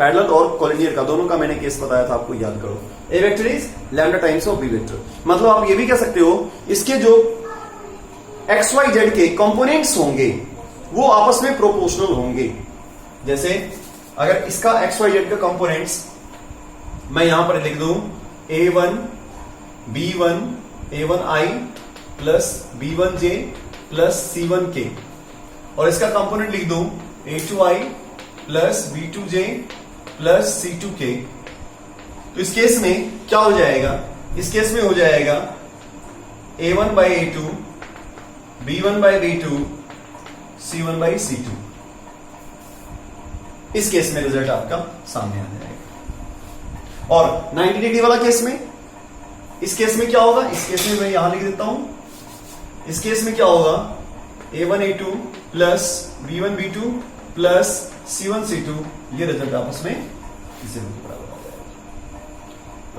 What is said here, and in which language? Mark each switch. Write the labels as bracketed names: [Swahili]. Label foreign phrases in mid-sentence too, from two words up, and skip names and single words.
[Hindi] पैरेलल और कॉलिनियर का दोनों का मैंने केस बताया था, आपको याद करो। [English] A vector is lambda times of B vector, [Hindi] मतलब आप ये भी कह सकते हो इसके जो [English] x y z [Hindi] के कंपोनेंट्स होंगे वो आपस में प्रोपोर्शनल होंगे। जैसे अगर इसका [English] x y z [Hindi] का कंपोनेंट्स मैं यहां पर लिख दूं a1 b1 a1i प्लस b1j प्लस c1k, और इसका कंपोनेंट लिख दूं a2i प्लस b2j प्लस c2k, तो इस केस में क्या हो जाएगा, इस केस में हो जाएगा [English] a1 by a2 b1 by b2 c1 by c2। [Hindi] इस केस में रिजल्ट आपका सामने आ जाएगा। और 90 डिग्री वाला केस में, इस केस में क्या होगा, इस केस में मैं यहां लिख देता हूं, इस केस में क्या होगा a1 a2 प्लस b1 b2 प्लस c1 c2, ये रिजल्ट आपस में इसे बराबर आ जाएगा।